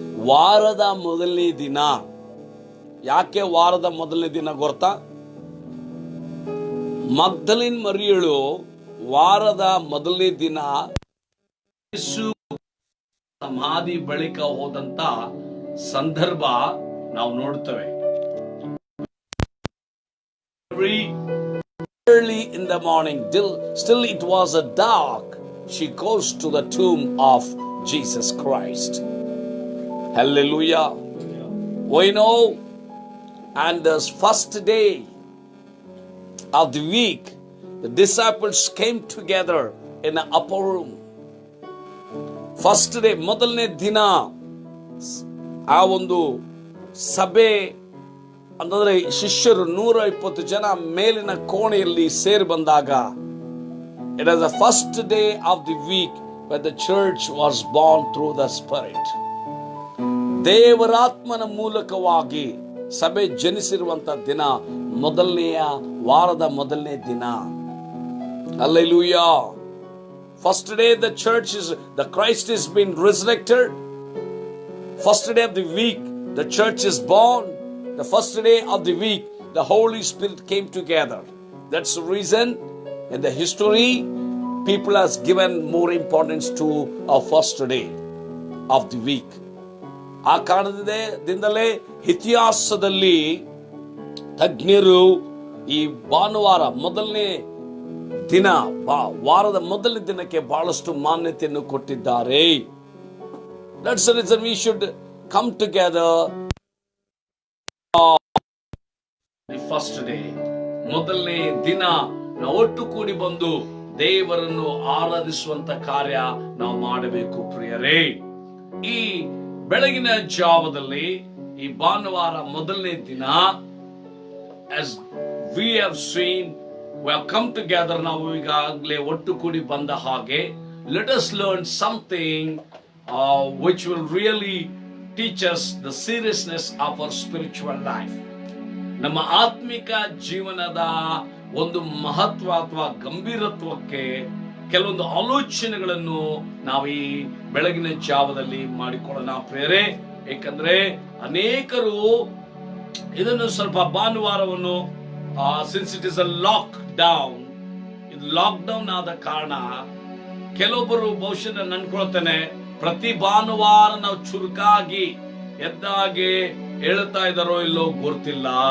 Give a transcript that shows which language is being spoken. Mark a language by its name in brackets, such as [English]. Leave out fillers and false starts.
[Kannada] ವಾರದ ಮೊದಲನೇ ದಿನ. ಯಾಕೆ ವಾರದ ಮೊದಲನೇ ದಿನ ಗೊತ್ತಾ? ಮಗ್ದಲಿನ್ ಮರಿಯಳು ವಾರದ ಮೊದಲನೇ ದಿನ ಯೇಸು ಸಮಾಧಿ ಬಳಿಕ ಹೋದಂತ ಸಂದರ್ಭ ನಾವು ನೋಡ್ತೇವೆ. [English] Early in the morning, still it was a dark, she goes to the tomb of Jesus Christ. Hallelujah. We know, and the first day of the week, the disciples came together in an upper room. First day, [Kannada] ಮೊದಲನೇ ದಿನ ಆ ಒಂದು ಸಭೆ ಅಂತಂದ್ರೆ ಶಿಷ್ಯರು 120 ಜನ ಮೇಲಿನ ಕೋಣೆಯಲ್ಲಿ ಸೇರಿ ಬಂದಾಗ, [English] it was the first day of the week when the church was born through the Spirit. [Kannada] ದೇವರಾತ್ಮನ ಮೂಲಕವಾಗಿ ಸಭೆ ಜನಿಸಿರುವಂತ ದಿನ, ಮೊದಲನೆಯ ವಾರದ ಮೊದಲನೇ ದಿನ. [English] Hallelujah. First day the Christ is been resurrected. First day of the week, the church is born. The first day of the week, the Holy Spirit came together. That's the reason in the history, people has given more importance to our first day of the week. [Kannada] ಆ ಕಾರಣದಿಂದಲೇ ಇತಿಹಾಸದಲ್ಲಿ ತಜ್ಞರು ಈ ಭಾನುವಾರ ಮೊದಲನೇ ದಿನ, ವಾರದ ಮೊದಲನೇ ದಿನಕ್ಕೆ ಬಹಳಷ್ಟು ಮಾನ್ಯತೆಯನ್ನು ಕೊಟ್ಟಿದ್ದಾರೆ. [English] That's the reason we should come together the first day. [Kannada] ಮೊದಲನೇ ದಿನ ನಾವು ಒಟ್ಟು ಕೂಡಿ ಬಂದು ದೇವರನ್ನು ಆರಾಧಿಸುವಂತ ಕಾರ್ಯ ನಾವು ಮಾಡಬೇಕು ಪ್ರಿಯರೇ. ಈ ಬೆಳಗಿನ ಜಾವದಲ್ಲಿ ಈ ಭಾನುವಾರ ಮೊದಲನೇ ದಿನ, [English] as we have seen, we have come together, [Kannada] ನಾವು ಈಗಾಗಲೇ ಒಟ್ಟು ಕೂಡಿ ಬಂದ ಹಾಗೆ, [English] let us learn something which will really teach us the seriousness of our spiritual life. [Kannada] ನಮ್ಮ ಆತ್ಮಿಕ ಜೀವನದ ಒಂದು ಮಹತ್ವ ಅಥವಾ ಗಂಭೀರತ್ವಕ್ಕೆ ಕೆಲವೊಂದು ಆಲೋಚನೆಗಳನ್ನು ನಾವು ಈ ಬೆಳಗಿನ ಜಾವದಲ್ಲಿ ಮಾಡಿಕೊಳ್ಳೋಣ ಪ್ರಿಯರೇ. ಏಕೆಂದ್ರೆ ಅನೇಕರು ಇದನ್ನು ಸ್ವಲ್ಪ ಭಾನುವಾರವನ್ನು [English] since it is a lockdown, [Kannada] ಇದು ಲಾಕ್ ಡೌನ್ ಆದ ಕಾರಣ ಕೆಲವೊಬ್ಬರು ಬಹುಶಃ ನಾನು ಅನ್ಕೊಳ್ತೇನೆ ಪ್ರತಿ ಭಾನುವಾರ ನಾವು ಚುರುಕಾಗಿ ಎದ್ದಾಗೆ ಹೇಳ್ತಾ ಇದ್ದಾರೋ ಇಲ್ಲೋ ಗೊತ್ತಿಲ್ಲ.